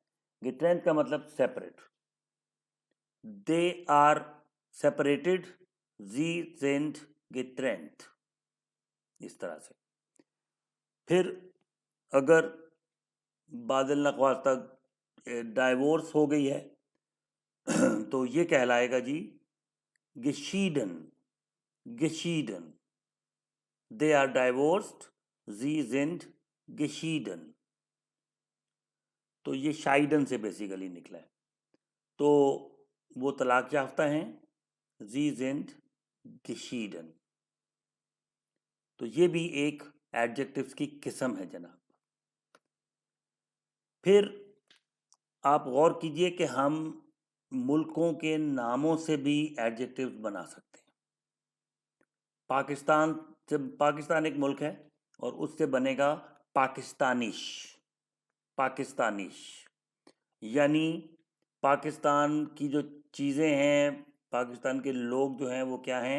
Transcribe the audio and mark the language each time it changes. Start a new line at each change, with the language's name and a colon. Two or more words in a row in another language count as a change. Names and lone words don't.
Urdu: گیٹرینٹ کا مطلب سیپریٹ.
English: they are separated,
German: sie sind getrennt,
Urdu: اس طرح سے. پھر اگر بادل ناخواستہ ڈائیورس ہو گئی ہے تو یہ کہلائے گا جی geschieden, geschieden,
English: they are divorced,
German: sie sind geschieden।
Urdu: تو یہ شائیڈن سے بیسکلی نکلا ہے، تو وہ طلاق یافتہ ہیں,
German: sie sind geschieden।
Urdu: تو یہ بھی ایک ایڈجیکٹوز کی قسم ہے جناب. پھر آپ غور کیجیے کہ ہم ملکوں کے ناموں سے بھی ایڈجیکٹوز بنا سکتے ہیں. پاکستان، جب پاکستان ایک ملک ہے اور اس سے بنے گا پاکستانش، پاکستانش یعنی پاکستان کی جو چیزیں ہیں، پاکستان کے لوگ جو ہیں وہ کیا ہیں?